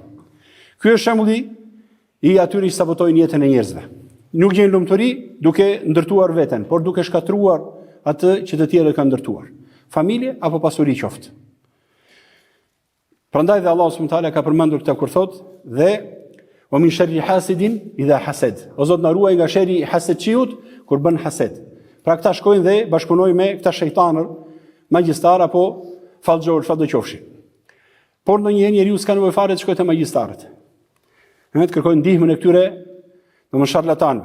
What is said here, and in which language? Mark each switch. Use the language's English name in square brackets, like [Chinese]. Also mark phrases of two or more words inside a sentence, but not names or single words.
[Albanian] Ky është shembulli i atyre që sabotojnë jetën e njerëzve. Nuk gjejnë lumturi duke ndërtuar veten, por duke shkatruar atë që të tjerët kanë ndërtuar. Familje apo pasuri qoftë. Prandaj dhe Allahu [Arabic] سبحانه وتعالى [Albanian] ka përmendur këtë kur thotë dhe [Arabic] ومن شر حاسد إذا حسد. [Albanian] O Zot na ruaj nga sherri i hasedçiut kur bën hased. Pra këta shkojnë dhe bashkunojnë me këta shejtanër, magjistar apo fallxhor, çfarë do qofshi. Por ndonjëherë njeriu s'ka nevojë fare të shkojë te magjistarët. Ne të kërkojnë ndihmën e këtyre domosdoshmë sharlatanëve.